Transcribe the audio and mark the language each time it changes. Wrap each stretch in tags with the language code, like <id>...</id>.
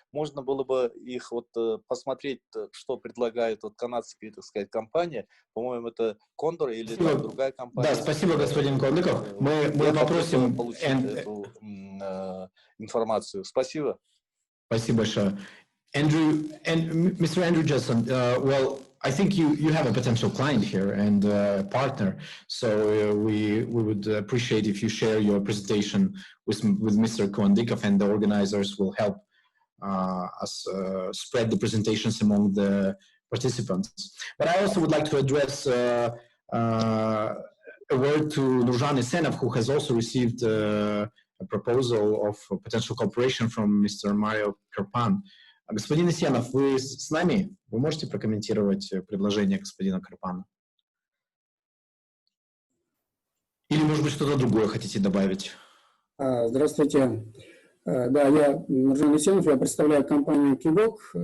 <ru>Можно было бы их вот посмотреть, что предлагает вот канадская, так сказать, компания. По-моему, это Кондор или там другая компания. Да, спасибо, господин Кондыков. Мы попросим получить эту информацию. Спасибо. Спасибо большое. Mr.</ru> <en>Andrew Justin, well, I think you have a potential client here and partner, so we would appreciate if you share your presentation with Mr. Koandikov, and the organizers will help us spread the presentations among the participants. But I also would like to address a word to Nurjan Esenov, who has also received a proposal of potential cooperation from Mr. Mario Karpan.</en> <ru>Господин Исенов, вы с нами? Вы можете прокомментировать предложение господина Карпана? Или, может быть, что-то другое хотите добавить? Здравствуйте. Да, я Нуржан Исенов, я представляю компанию KAZAKH.</ru>